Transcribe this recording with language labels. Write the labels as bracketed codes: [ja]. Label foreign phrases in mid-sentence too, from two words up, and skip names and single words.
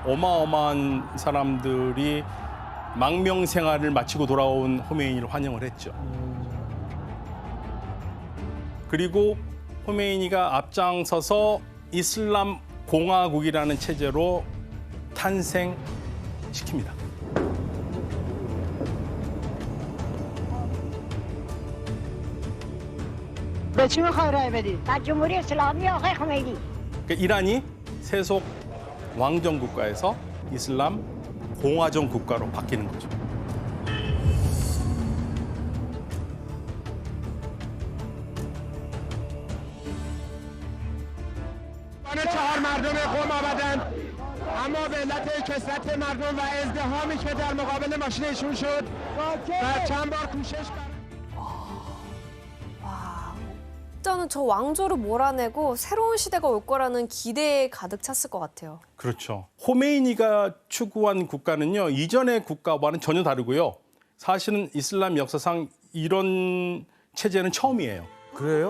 [ko] 어마어마한 사람들이 망명 생활을 마치고 돌아온 호메이니를 환영을 했죠. 그리고 호메이니가 앞장서서 이슬람 공화국이라는 체제로 탄생시킵니다. [fa] به چی میخوای رای بدی؟ در جمهوری اسلامی آقای خمینی. [ko] 그러니까 이란이 세속 왕정 국가에서 이슬람 공화정 국가로 바뀌는 거죠. [fa] چهار مردم قوم آمدند اما به علت کثرت مردم و ازدحامی که در مقابل ماشینشون شد و چند بار کوشش [ko] 일단은 저 왕조를 몰아내고 새로운 시대가 올 거라는 기대에 가득 찼을 것 같아요. 그렇죠. 호메이니가 추구한 국가는요, 이전의 국가와는 전혀 다르고요. 사실은 이슬람 역사상 이런 체제는 처음이에요. 그래요?